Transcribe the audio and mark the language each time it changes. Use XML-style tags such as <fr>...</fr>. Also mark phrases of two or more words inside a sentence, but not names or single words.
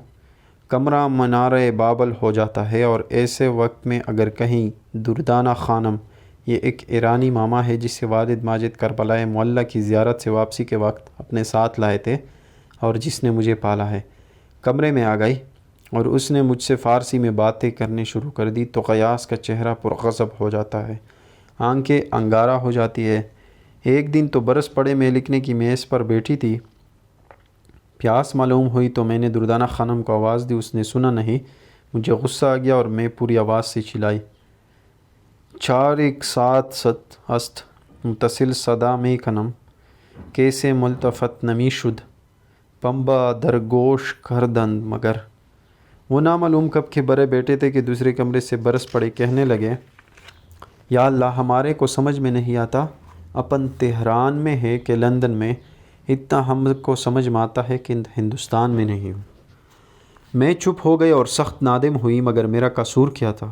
<ur>کمرہ منارہ بابل ہو جاتا ہے، اور ایسے وقت میں اگر کہیں دردانہ خانم، یہ ایک ایرانی ماما ہے جسے والد ماجد کربلائے معلیٰ کی زیارت سے واپسی کے وقت اپنے ساتھ لائے تھے اور جس نے مجھے پالا ہے، کمرے میں آ گئی اور اس نے مجھ سے فارسی میں باتیں کرنے شروع کر دی تو قیاس کا چہرہ پرغضب ہو جاتا ہے، آنکھیں انگارہ ہو جاتی ہے۔ ایک دن تو برس پڑے میں لکھنے کی میز پر بیٹھی تھی، پیاس معلوم ہوئی تو میں نے دردانہ خانم کو آواز دی، اس نے سنا نہیں، مجھے غصہ آ گیا اور میں پوری آواز سے چلائی،</ur> <fa>4 7 ست است متصل صدا میں کنم کیسے ملتفت نمی شد پمبا درگوش کردند مگر۔</fa> <ur>وہ نامعلوم کب کے برے بیٹے تھے کہ دوسرے کمرے سے برس پڑے کہنے لگے، یا اللہ، ہمارے کو سمجھ میں نہیں آتا اپن تہران میں ہے کہ لندن میں، اتنا ہم کو سمجھ میں آتا ہے کہ ہندوستان میں نہیں ہوں۔ میں چپ ہو گئی اور سخت نادم ہوئی، مگر میرا قصور کیا تھا؟</ur>